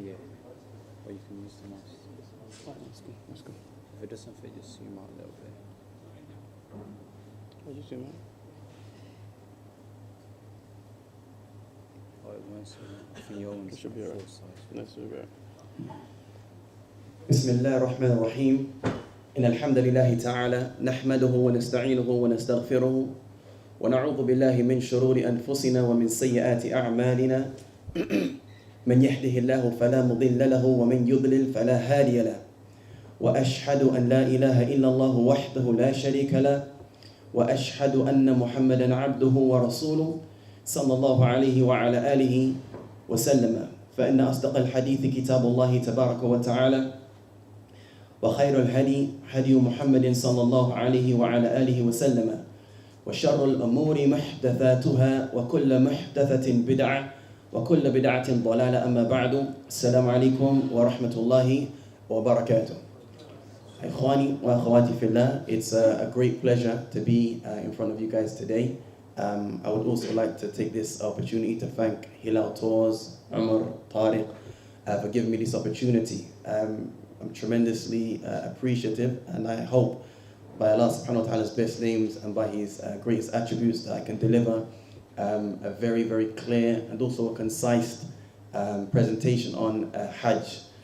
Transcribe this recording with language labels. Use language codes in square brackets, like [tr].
[en] Yeah. Or you can use the mouse. Right, that's good. That's good. If it doesn't fit, just zoom out a little bit. What did you do, man? Oh, it won't zoom out. I think your one's It should be alright. full size. That's good. [ar] بسم الله الرحمن الرحيم إن الحمد لله تعالى نحمده ونستعينه ونستغفره ونعوذ بالله من شرور أنفسنا ومن سيئات أعمالنا من يهده الله فلا مضل له ومن يضلل فلا هادي له وأشهد أن لا إله إلا الله وحده لا شريك له وأشهد أن محمدا عبده ورسوله صلى الله عليه وعلى آله وسلم فإن أصدق الحديث كتاب الله تبارك وتعالى وخير الهدي هدي محمد صلى الله عليه وعلى آله وسلم وشر الأمور محدثاتها وكل محدثة بدعة وكل بدعة ضلالة أما بعد السلام عليكم ورحمة الله وبركاته. إخواني وأخواتي في الله, [en] it's a great pleasure to be in front of you guys today. I would also like to take this opportunity to thank Hilal Tours, Umar, Tariq for giving me this opportunity. I'm tremendously appreciative, and I hope by Allah subhanahu wa ta'ala's best names and by His greatest attributes that I can deliver a very, very clear and also a concise presentation on Hajj.